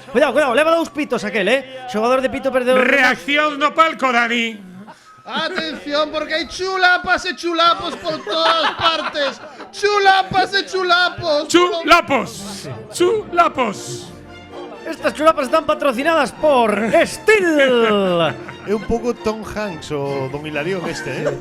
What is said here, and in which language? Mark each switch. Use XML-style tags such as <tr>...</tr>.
<gl>Cuidado, leva dous pitos aquel, xogador de pito perdedor. Reacción no palco, Dani.</gl> <es>Atención, porque hay chulapas y chulapos por todas partes. Chulapas y chulapos. Chulapos. Estas chulapas están patrocinadas por Steel.</es> <gl>É un pouco Tom Hanks o Don Hilarión este,</gl>